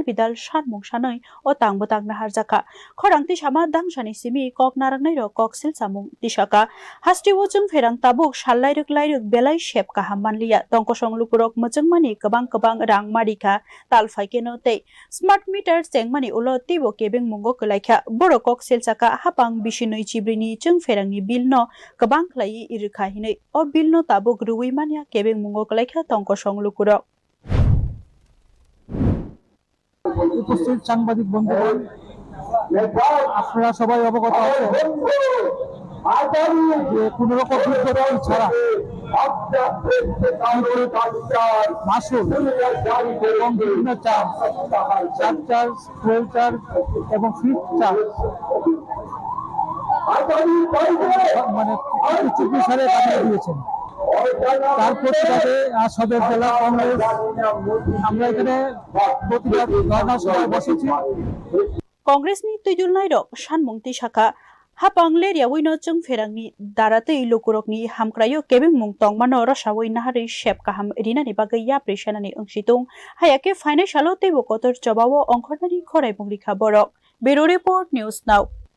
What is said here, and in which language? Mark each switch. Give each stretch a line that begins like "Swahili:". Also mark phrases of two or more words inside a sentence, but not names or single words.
Kok Borok: bidal sanmung sanai o tangbutangna harjakha khorang tisama dangsani simi kok narangnai rok kok silsamung tisaka hastewo Chwngpherang tabuk sallairuk lairuk belai sep kaham manliya tongkosong lukurok mochangmani kwbang rang marikha talfaikeno tei
English: smart meter
Kok Borok: chengmani ulo tibo kebeng mungo kelaikha borokok selchaka hapang bisinoi chibrini Chwngpherangni bill no kwbang khlai irikha hinai o bill no tabuk ruwi mania kebeng mungo kelaikha tongkosong lukurok
Bangla: উপস্থিত সাংবাদিক বন্ধুগণ আপনারা সবাই অবগত আছেন যে কোন রকম বিজ্ঞপ্তি ছাড়া মাসুল এবং বিভিন্ন চার্জ
English: fuel charge
Bangla: এবং
English: fees charge
Bangla: মানে চুক্তি সারে কাটিয়ে দিয়েছেন তার প্রতিবাদে আজ সদর জেলা কংগ্রেস আমরা এখানে প্রতিবাদ ধর্ণা সভায় বসেছি
Kok Borok: Congressni tuidulnai rok sanmung tisaka hapang leriawino Chwngpherangni daratei lukurokni hamkrayo kebeng mung tongmano rosawoi nahari sep kaham rinani bagai yapri senani angsitung hayake financial teibo kotor jobao ongkhornani khorai bungrikha borok
English: Bureau Report News Now